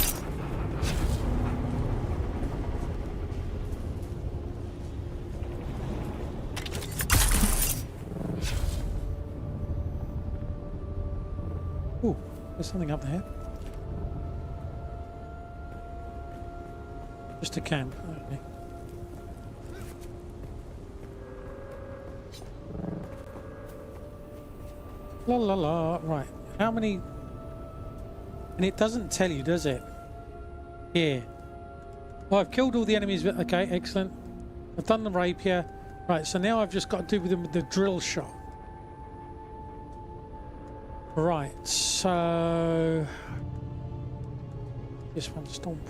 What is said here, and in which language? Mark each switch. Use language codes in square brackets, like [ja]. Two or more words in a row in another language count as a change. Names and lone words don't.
[en] Ooh, there's something up there. Just a camp. Okay. La la la. Right. How many? And it doesn't tell you, does it? Here. Oh, I've killed all the enemies. Okay, excellent. I've done the rapier. Right, so now I've just got to do with them with the drill shot. Right, so this one's stormproof.